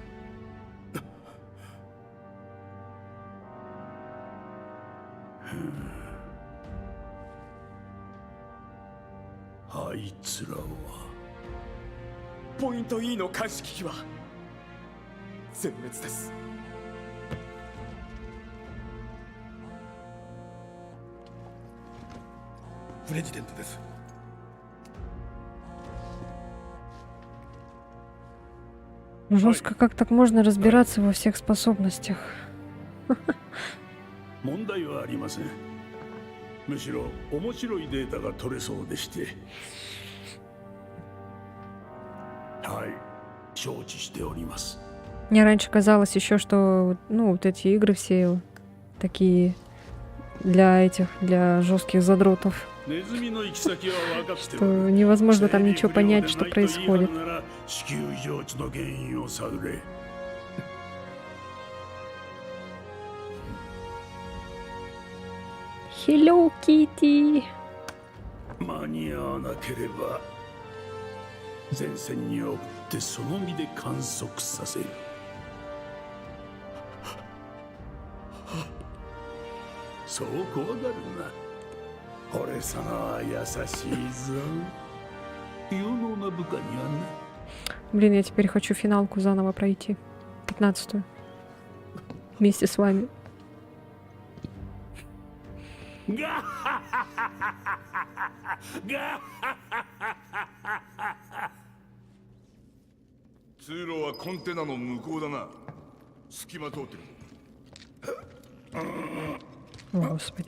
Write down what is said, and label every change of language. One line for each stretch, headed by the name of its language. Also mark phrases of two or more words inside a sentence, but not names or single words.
Japanese: あいつらはポイント E の監視機器は全滅です。プレジデントです。
Russian: Жестко, как так можно разбираться во всех способностях?
Japanese: 問題はありません。むしろ面白いデータが取れそうでして。はい、承知しております。
Russian: Мне раньше казалось еще, что, ну, вот эти игры все такие для жестких задротов,
Japanese: ネズミの行き先は分かってお
Russian: что
Japanese: る。
Russian: невозможно там ничего понять, что происходит.
Japanese: 地球異常値の原因を探れ。
English: Hello, Kitty!
Japanese: 間に合わなければ前線に送ってその身で観測させる。そう怖がるな。俺様は優しいぞ。有能な部下にはな。
Russian: Блин, я теперь хочу финалку заново пройти. 15-ю. Вместе с вами. ガッハッハッハッハッハッガッハッハッハッハッ。
Japanese: 通路はコンテナの向こうだな。隙間通ってる。
Russian: О, Господи.